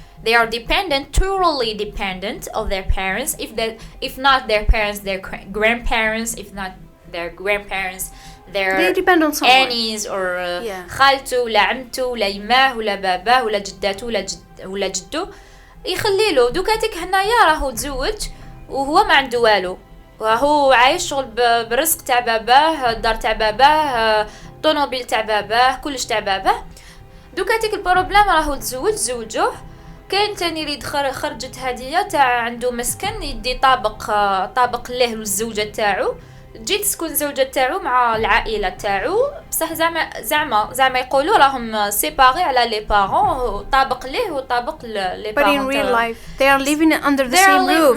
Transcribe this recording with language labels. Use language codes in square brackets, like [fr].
[en] They are totally dependent of their parents. If not their parents, their grandparents. If not their grandparents, they depend on someone. [ar] aunties or خالته ولا عمته ولا يماه ولا باباه ولا جداته ولا جدو يخليله دوكاتك هنايا راهو تزوج وهو ما عنده والو وهو عايش شغل بالرزق تاع باباه الدار تاع باباه طونوبيل تاع باباه كلش تاع باباه دوكاتك البروبليم راهو زوجوه كاين تاني اللي خرجت هديه تاع عنده مسكن يدي طابق له والزوجه تاعو جيت تسكن زوجة تاعو مع العائلة تاعو بصح زعما يقولوا راهم سيباري على لي بارون طابق ليه وطابق لي بارون. [en] But in real life they are living under the same roof.